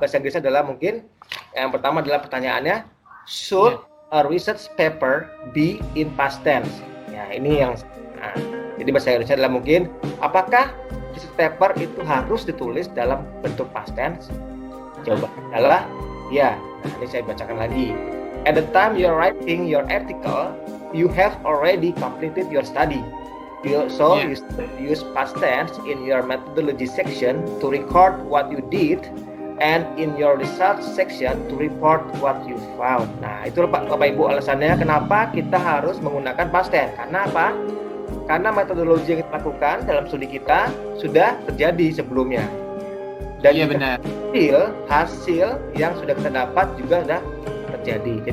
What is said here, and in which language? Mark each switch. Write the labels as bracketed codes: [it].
[id] Bahasa Inggrisnya adalah mungkin yang pertama adalah pertanyaannya, [en] should a research paper be in past tense? [id] Ya, ini yang jadi bahasa Indonesia adalah mungkin apakah research paper itu harus ditulis dalam bentuk past tense? Jawabannya adalah ya. Nah, ini saya bacakan lagi. [en] At the time you're writing your article, you have already completed your study. You use past tense in your methodology section to record what you did, and in your results section to report what you found. [id] Nah, itu Bapak Ibu alasannya kenapa kita harus menggunakan past tense. Karena apa? Karena metodologi yang kita lakukan dalam studi kita sudah terjadi sebelumnya. Dan benar. Hasil yang sudah kita dapat juga sudah terjadi.